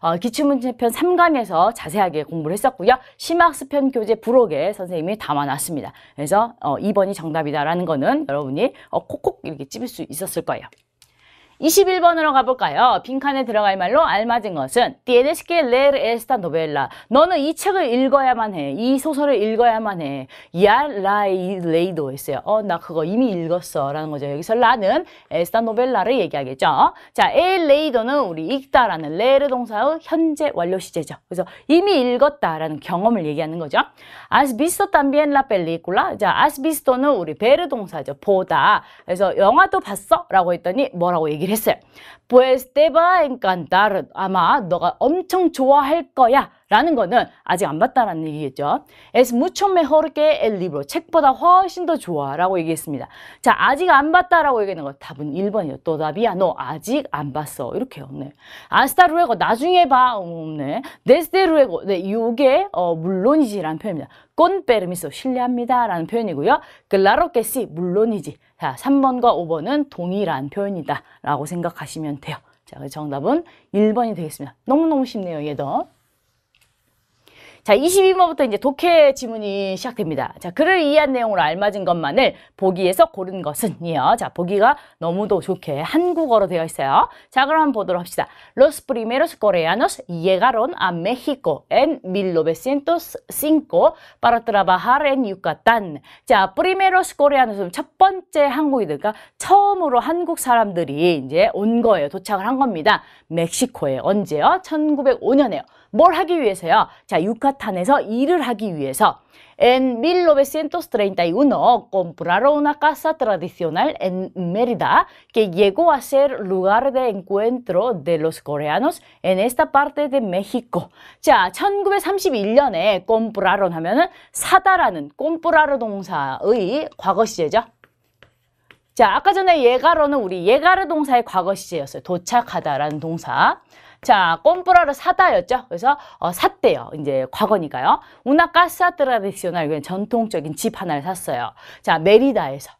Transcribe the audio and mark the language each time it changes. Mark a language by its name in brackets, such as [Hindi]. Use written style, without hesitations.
[Korean] 기출문제편 3강에서 자세하게 공부를 했었고요. 심학습편 교재 부록에 선생님이 담아놨습니다. 그래서 2번이 정답이다라는 거는 여러분이 콕콕 이렇게 찝을 수 있었을 거예요. 21번으로 가볼까요? 빈칸에 들어갈 말로 알맞은 것은 [Spanish] Tienes que leer esta novela. [Korean] 너는 이 책을 읽어야만 해. 이 소설을 읽어야만 해. [Spanish] Ya la he leído 했어요. [Korean] 나 그거 이미 읽었어 라는 거죠. 여기서 라는 [Spanish] esta novela [Korean] 를 얘기하겠죠. 자, [Spanish] he leído [Korean] 는 우리 읽다라는 leer 동사의 현재 완료 시제죠. 그래서 이미 읽었다라는 경험을 얘기하는 거죠. [Spanish] Has visto también la película? [Korean] 자, has visto는 우리 ver 동사죠. 보다. 그래서 영화도 봤어? 라고 했더니 뭐라고 얘기를 했어요. [Spanish] Pues te va a encantar. [Korean] 아마 너가 엄청 좋아할 거야. 라는 거는 아직 안 봤다라는 얘기겠죠. [Spanish] Es mucho mejor que el libro. [Korean] 책보다 훨씬 더 좋아. 라고 얘기했습니다. 자, 아직 안 봤다라고 얘기하는 거 답은 1번이요. [Spanish] todavía no. [Korean] 아직 안 봤어. 이렇게요. 네. [Spanish] hasta luego. [Korean] 나중에 봐. 네. [Spanish] desde luego. [Korean] 네, 요게 물론이지라는 표현입니다. [Spanish] con permiso. [Korean] 실례합니다. 라는 표현이고요. [Spanish] claro que sí. [Korean] 물론이지. 자, 3번과 5번은 동일한 표현이다. 라고 생각하시면 돼요. 자, 정답은 1번이 되겠습니다. 너무너무 쉽네요. 얘도. 자, 22번부터 이제 독해 지문이 시작됩니다. 자, 글을 이해한 내용으로 알맞은 것만을 보기에서 고른 것은이요. 자, 보기가 너무도 좋게 한국어로 되어 있어요. 자, 그럼 한번 보도록 합시다. [Spanish] Los primeros coreanos llegaron a México en 1905 para trabajar en Yucatán. [Korean] 자, [Spanish] primeros coreanos [Korean] 첫 번째 한국인들, 그러니까 처음으로 한국 사람들이 이제 온 거예요. 도착을 한 겁니다. 멕시코에. 언제요? 1905년에요. 뭘 하기 위해서요? 자, 유카탄에서 일을 하기 위해서 [Spanish] En 1931 compraron una casa tradicional en Mérida que llegó a ser lugar de encuentro de los coreanos en esta parte de México. [Korean] 자, 1931년에 compraron 하면은 사다라는 compra로 동사의 과거 시제죠. 자, 아까 전에 llegaron은 우리 llegar 동사의 과거 시제였어요. 도착하다라는 동사. 자, 꼼프라를 사다였죠. 그래서 샀대요. 이제 과거니까요. [Spanish] Una casa tradicional, [Korean] 전통적인 집 하나를 샀어요. 자, 메리다에서.